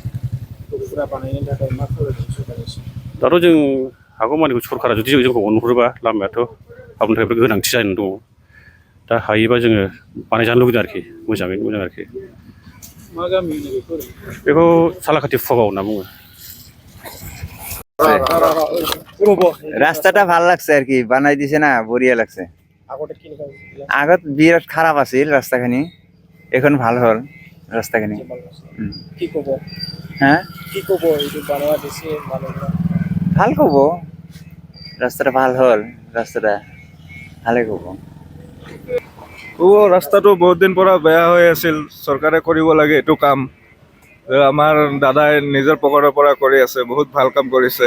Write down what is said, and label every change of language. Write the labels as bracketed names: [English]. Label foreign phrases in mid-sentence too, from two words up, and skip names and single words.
[Bodo] दाथ' जों हागौमानिखौ सरकारा जुदि जोंखौ अनहरोबा, लामायाथ' हाबनो थाखाय गोनांथि जानानै दङ, दा हायोबा जोङो बानायजानो लुबैदों आरोखि, मोजाङैनो मोजां आरोखि। मा गामि बेखौ सालाखाथि फुकागाव होनना बुङो। [Bangla] রাস্তাটা ভাল লাগছে আর কি, বানাই দিছে না, বঢ়িয়া লাগছে। আগত বিরাট খারাপ আছিল রাস্তাখানি, এখন ভাল হল রাস্তাখানি। কি কব? হ্যাঁ কি কব এই বানায়া দিছে মানুষরা? ভাল কব, রাস্তাটা ভাল হল, রাস্তাটা ভালে কব। [Assamese] ৰাস্তাটো বহুত দিন পৰা বেয়া হৈ আছিল, চৰকাৰে কৰিব লাগে এইটো কাম। আমাৰ দাদাই নিজৰ পকেটৰ পৰা কৰি আছে, বহুত ভাল কাম কৰিছে।